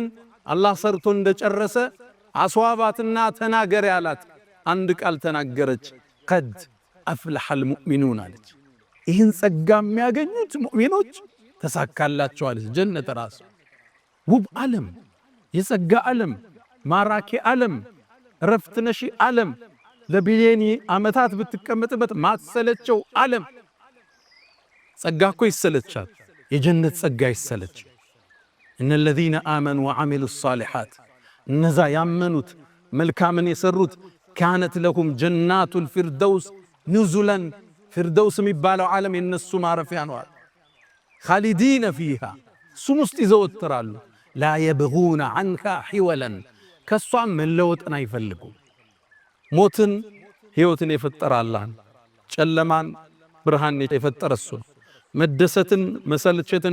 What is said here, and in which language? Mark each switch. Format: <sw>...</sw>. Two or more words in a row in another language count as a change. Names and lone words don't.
<am>አላህ ሰርቶ እንደጨረሰ አስዋባትና ተናገር ያላት አንድ ቃል ተናገረች።</am> <ar>قد أفلح المؤمنون</ar> <am>አለች። ይህን ጸጋ የሚያገኙት ሙእሚኖች ተሳካላቸዋል። ጀነት ራሱ ውብ ዓለም፣ የጸጋ ዓለም፣ ማራኪ ዓለም፣ ረፍት ነሺ ዓለም፣ ለቢሊየን ዓመታት ብትቀመጥበት ማትሰለቸው ዓለም። ጸጋ እኮ ይሰለቻል፣ የጀነት ጸጋ ይሰለች። እነ</am> <ar>الذين آمنوا وعملوا الصالحات</ar> <am>እነዛ ያመኑት መልካምን የሰሩት</am> <ar>كانت لهم جنات الفردوس نزلا</ar> <am>ፊርደውስ የሚባለው ዓለም የነሱ ማረፊያ ነው።</am> <ar>خالدين فيها</ar> <am>እሱም ውስጥ ይዘወትራሉ።</am> <ar>لا يبغون عنها حولا</ar> <am>ከሷም መለወጥን አይፈልጉም። ሞትን ሕይወትን የፈጠረ አላህን፣ ጨለማን ብርሃን የፈጠረ እሱ ነው። መደሰትን መሰልቸትን</am>